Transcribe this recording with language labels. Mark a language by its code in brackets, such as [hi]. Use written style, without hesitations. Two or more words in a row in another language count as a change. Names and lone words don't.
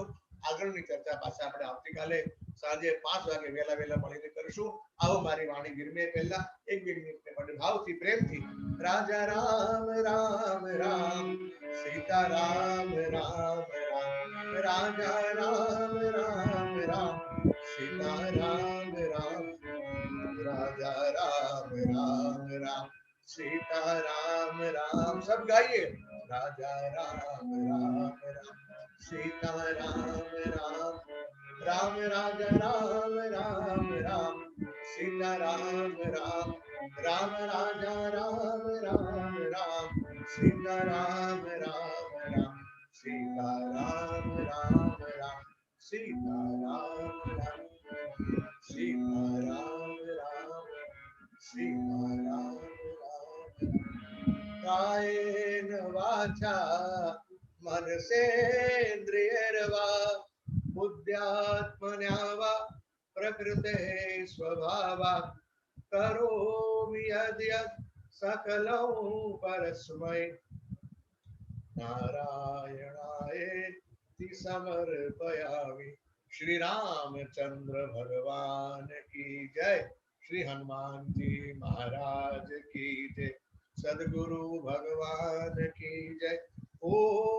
[gu] આગળની ચર્ચા પાછા આપણે આવતીકાલે સાંજે 5 વાગે વહેલા મળીને કરીશું. આવો મારી વાણી વિરમે પહેલા 1-2 મિનિટને માટે ભાવથી, પ્રેમથી રાજા રામ રામ રામ, સીતા રામ રામ રામ, રાજા રામ રામ રામ, સીતા રામ રામ, [hi] राजा राम राम राम, सीता राम राम. सब गाइए. राजा राम राम राम, सीता राम राम, राम राजा राम राम राम, सीता राम राम, राम राजा राम राम राम, सीता राम राम राम, सीता राम राम राम, सीता राम राम, सीता राम राम, सीता राम राम. [sa] कायेन वाचा मनसेन्द्रियर्वा बुद्ध्यात्मना वा प्रकृते स्वभावात् करोमि यद्यत् सकलं परस्मै नारायणायेति समर्पयामि. [hi] श्री रामचंद्र भगवान की जय. श्री हनुमान जी महाराज की जय. सदगुरु भगवान की जय. ओ